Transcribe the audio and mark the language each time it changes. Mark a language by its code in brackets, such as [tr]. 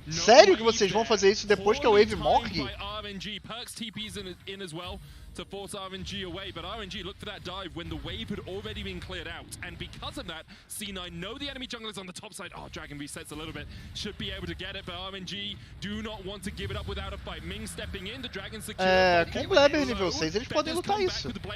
[pt] Sério que vocês vão fazer isso depois que a Wave morre? [en] RNG, Perks TP's in as well to force RNG away, but RNG looked for that dive when the wave had already been cleared out, and because of that, C9 know the enemy jungle is on the top side. Oh, Dragon resets a little bit, should be able to get it, but RNG do not want to give it up without a fight. Ming stepping in, the Dragon secure. [pt] Com o Blabber nível 6 eles podem lutar isso.